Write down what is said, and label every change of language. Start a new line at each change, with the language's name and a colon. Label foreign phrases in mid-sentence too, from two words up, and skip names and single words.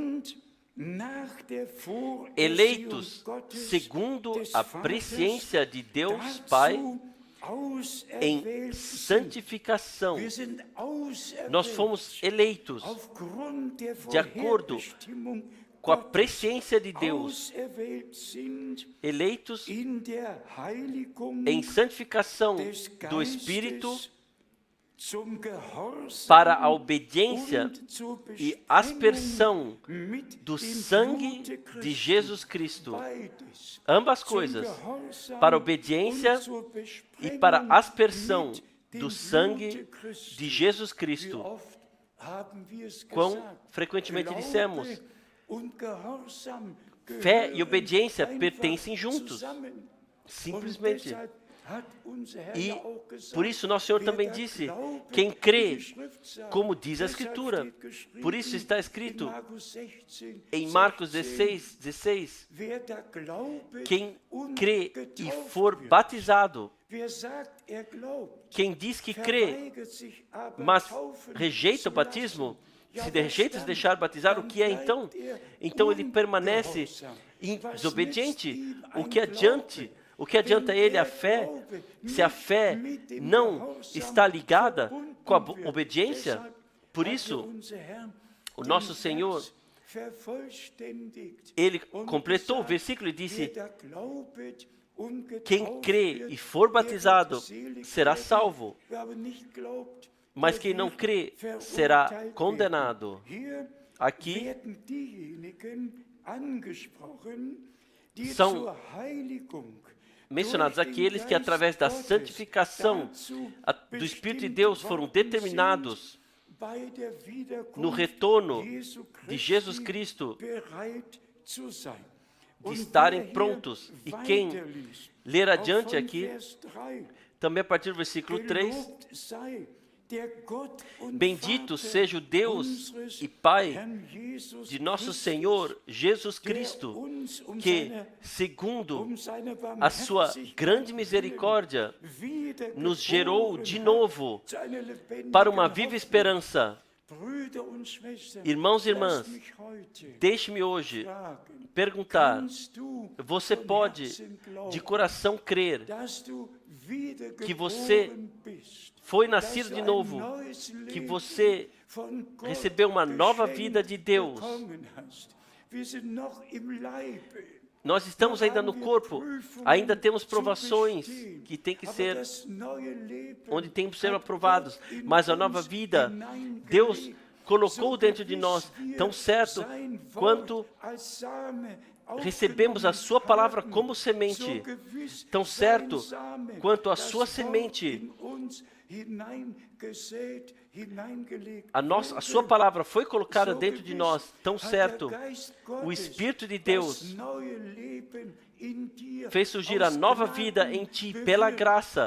Portuguese: Eleitos segundo a presciência de Deus Pai em santificação. Nós fomos eleitos de acordo com a
German: Gottes
Portuguese: presciência de Deus,
German: auserwählt sind,
Portuguese: eleitos
German: in der Heiligung
Portuguese: em santificação
German: des
Portuguese: do Espírito
German: Geistes zum Gehorsam
Portuguese: para a obediência
German: und zur
Portuguese: e
German: Besprengung
Portuguese: aspersão
German: mit
Portuguese: do
German: dem
Portuguese: sangue
German: Blute
Portuguese: de
German: Christi.
Portuguese: Jesus Cristo.
German: Beides.
Portuguese: Ambas
German: Zum
Portuguese: coisas,
German: Gehorsam
Portuguese: para a obediência
German: und zur
Portuguese: e para a aspersão
German: Besprengung mit
Portuguese: do
German: dem
Portuguese: sangue
German: Blute Christi.
Portuguese: de Jesus
German: Wie
Portuguese: Cristo.
German: oft haben wir es
Portuguese: Quão
German: gesagt?
Portuguese: frequentemente
German: Glaube
Portuguese: dissemos,
German: und Gehorsam
Portuguese: fé e
German: gehören
Portuguese: obediência
German: einfach
Portuguese: pertencem juntos.
German: zusammen.
Portuguese: Simplesmente.
German: Und deshalb hat unser Herr
Portuguese: E
German: ja auch gesagt,
Portuguese: por isso nosso Senhor
German: wer
Portuguese: também
German: da
Portuguese: disse,
German: glaubet,
Portuguese: quem
German: wie
Portuguese: crê,
German: die Schrift sagt.
Portuguese: como diz a
German: Deshalb
Portuguese: Escritura.
German: steht geschrieben
Portuguese: Por isso está
German: in
Portuguese: escrito
German: Markus 16,
Portuguese: em Marcos 16, 16,
German: wer da glaubet
Portuguese: quem
German: und
Portuguese: crê e
German: getauft
Portuguese: for
German: wird.
Portuguese: batizado,
German: Wer sagt, er glaubt,
Portuguese: quem diz que crê,
German: verweigert sich aber
Portuguese: mas
German: taufen
Portuguese: rejeita
German: zu
Portuguese: o batismo,
German: lassen. Ja,
Portuguese: se
German: was
Portuguese: rejeita se
German: dann?
Portuguese: deixar batizar, o
German: Dann
Portuguese: que é
German: bleibt
Portuguese: então?
German: er
Portuguese: Então ele permanece
German: ungehorsam. Was
Portuguese: desobediente.
German: nützt ihm
Portuguese: O
German: ein
Portuguese: que adiante?
German: Glaube,
Portuguese: O que adianta
German: wenn
Portuguese: ele a
German: der
Portuguese: fé,
German: Glaube
Portuguese: se a fé
German: mit dem
Portuguese: não
German: Gehorsam
Portuguese: está ligada
German: verbunden
Portuguese: com a
German: wird?
Portuguese: obediência?
German: Deshalb
Portuguese: Por
German: hat
Portuguese: isso,
German: unser Herr
Portuguese: o
German: den
Portuguese: nosso
German: Vers
Portuguese: Senhor,
German: vervollständigt
Portuguese: ele
German: und
Portuguese: completou o
German: gesagt,
Portuguese: versículo e disse,
German: wer da glaubet und
Portuguese: quem
German: getauft
Portuguese: crê
German: wird,
Portuguese: e for
German: der wird
Portuguese: batizado
German: selig
Portuguese: será
German: werden.
Portuguese: salvo,
German: Wer aber nicht glaubt,
Portuguese: mas
German: der
Portuguese: quem não
German: wird
Portuguese: crê
German: verurteilt
Portuguese: será
German: werden.
Portuguese: condenado.
German: Hier
Portuguese: Aqui
German: werden diejenigen angesprochen, die
Portuguese: são
German: zur Heiligung
Portuguese: mencionados
German: durch den
Portuguese: aqueles que
German: Geist
Portuguese: através da
German: Gottes
Portuguese: santificação
German: dazu
Portuguese: do Espírito de
German: bestimmt
Portuguese: Deus foram
German: worden
Portuguese: determinados
German: sind, bei der Wiederkunft
Portuguese: no retorno
German: Jesu
Portuguese: de Jesus
German: Christi
Portuguese: Cristo
German: bereit zu sein.
Portuguese: de
German: Und
Portuguese: estarem
German: wer hier
Portuguese: prontos. E quem
German: weiterliest,
Portuguese: ler
German: auch
Portuguese: adiante
German: von
Portuguese: aqui,
German: Vers 3,
Portuguese: também a partir do versículo 3,
German: gelobt sei der Gott und
Portuguese: bendito
German: Vater
Portuguese: seja o Deus
German: unseres
Portuguese: e Pai
German: Herrn Jesus
Portuguese: de nosso
German: Christus,
Portuguese: Senhor Jesus
German: der
Portuguese: Cristo,
German: uns
Portuguese: que,
German: seine,
Portuguese: segundo
German: seine
Portuguese: a sua
German: Barmherzigkeit
Portuguese: grande
German: willen
Portuguese: misericórdia,
German: wiedergeboren
Portuguese: nos gerou de
German: hat
Portuguese: novo
German: zu einer lebendigen
Portuguese: para uma viva
German: Hoffnung.
Portuguese: esperança.
German: Brüder und Schwestern,
Portuguese: Irmãos e
German: lasst
Portuguese: irmãs,
German: mich heute
Portuguese: deixe-me hoje
German: fragen,
Portuguese: perguntar,
German: kannst du
Portuguese: você
German: von
Portuguese: pode
German: Herzen glauben,
Portuguese: de coração crer
German: dass du
Portuguese: que você
German: wiedergeboren bist,
Portuguese: foi
German: dass
Portuguese: nascido
German: du
Portuguese: de
German: ein
Portuguese: novo,
German: neues
Portuguese: que
German: Leben
Portuguese: você
German: von Gott
Portuguese: recebeu uma nova
German: geschenkt
Portuguese: vida de Deus?
German: bekommen hast. Wir sind noch im Leibe.
Portuguese: Nós estamos ainda no corpo, ainda temos provações que têm que ser, onde tem que ser aprovados, mas a nova vida, Deus colocou dentro de nós, tão certo quanto recebemos a sua palavra como semente, tão certo quanto a sua semente, a sua palavra foi colocada dentro de nós, tão certo, o Espírito de Deus fez surgir a nova vida em ti pela graça.